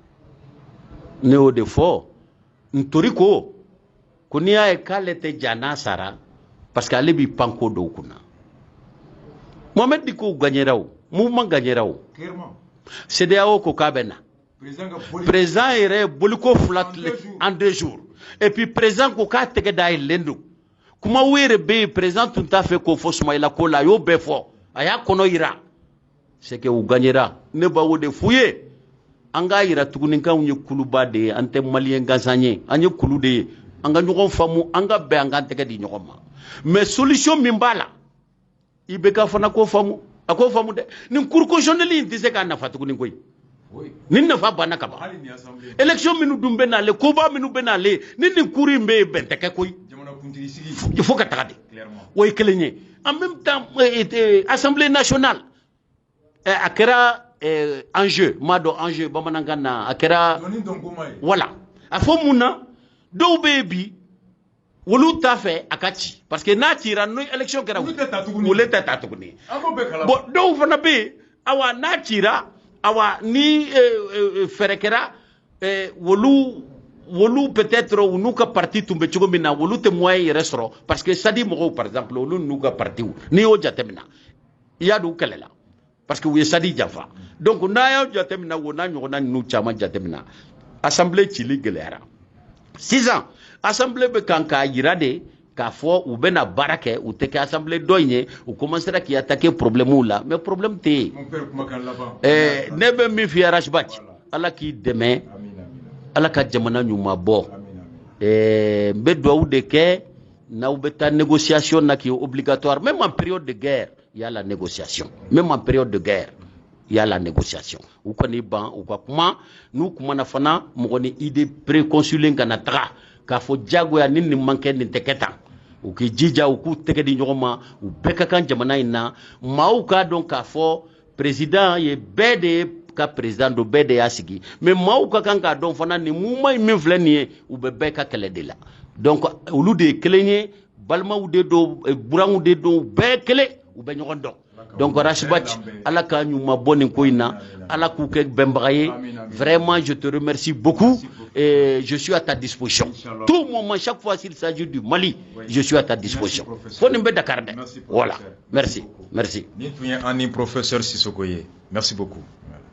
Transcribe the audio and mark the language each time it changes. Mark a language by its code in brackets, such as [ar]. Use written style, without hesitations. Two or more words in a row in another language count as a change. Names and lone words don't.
[bm] ne y'o de fɔ ntori ko n'i y'a ye k'ale tɛ ja n'a sara parce que ale b'i pan ko dɔw kunna Mohamed Diko gagnera o mouvement gagnera o CEDEAO ko k'a bɛ na président yɛrɛ boliko 2 [fr] en 2 jours et puis [bm] président ko k'a tɛgɛ da yɛlɛlen don kuma yɛrɛ bɛ yen président tun t'a fɛ k'o fɔ Sumayila ko la a y'o bɛɛ fɔ a y'a kɔnɔ yira [fr] c'est que [bm] u gagnera ne b'o de f'u ye an k'a yira tuguni k'anw ye kuluba de ye an tɛ maliyɛn gansan ye an ye kulu de ye an ka ɲɔgɔn faamu an ka bɛn an k'an tɛgɛ di ɲɔgɔn ma [fr] mais solution [bm] min b'a la IBK fana k'o faamu a k'o faamu dɛ nin [fr] cour constitutionnelle [bm] in tɛ se k'a nafa tuguni koyi nin nafa banna ka ban élection minnu dun bɛ n'ale koba minnu bɛ n'ale ni nin cour in bɛ yen bɛn tɛ kɛ koyi [fr] il faut [bm] ka taga de o ye kelen ye [fr] en même temps assemblée nationale [bm] a kɛra enjeu m'a dɔn enjeu bamanankan na a kɛra voilà a fɔ mun na dɔw bɛ yen bi olu t'a fɛ a ka ci parce que n'a cira ni élection kɛra olu tɛ taa tuguni bon dɔw fana bɛ yen awa n'a cira awa ni fɛɛrɛ kɛra wolu peut-être u n'u ka parti tun bɛ cogo min na wolu tɛ moyen yɛrɛ sɔrɔ [fr] parce que [bm] sadi mɔgɔw [fr] par exemple [bm] olu n'u ka parti n'i y'o jateminɛ i y'a dɔn u kɛlɛla [fr] parce que [bm] u ye sadi janfa donc n'a y'o jateminɛ o n'a ɲɔgɔnna ninnu caman jateminɛ assemblée cili gɛlɛyara sisan assemblée bɛ kan k'a yira de k'a fɔ u bɛna baara kɛ u tɛ kɛ assemblée dɔ in ye u commencera k'i [fr] attaquer problème [bm] la [fr] mais problème [bm] tɛ yen ne bɛ min f'i ye Rasbach Ala k'i dɛmɛ Ala ka jamana ɲuman bɔ n bɛ dugawu de kɛ n'aw bɛ taa négociation na [fr] qui est obligatoire même en période de guerre il y a la négociation même en période de guerre il y a la négociation [bm] u kɔni ban u ka kuma n'u kumana fana mɔgɔ ni [fr] idée préconçue [bm] kana taga k'a fɔ jagoya ni nin man kɛ nin tɛ kɛ tan u k'i jija u k'u tɛgɛ di ɲɔgɔn ma u bɛɛ ka kan jamana in na maaw k'a dɔn k'a fɔ président ye bɛɛ de ye ka président do bɛɛ de y'a sigi mais maaw ka kan k'a dɔn fana nin mouvement min filɛ nin ye u bɛ bɛɛ ka kɛlɛ de la donc olu de ye kelen ye balimaw de don buranw de don bɛɛ kelen u bɛ ɲɔgɔn dɔn donc Rashid ala ka ɲuman bɔ nin ko in na ala k'u kɛ bɛnbaga ye [fr] vraiment je te remercie beaucoup et je suis à ta disposition tout moment chaque fois s'il s'agit du Mali je suis à ta disposition [bm] fo nin bɛ Dakar dɛ [fr] voilà merci [bm] ni tun ye an ni professeur Sissoko ye [fr] merci beaucoup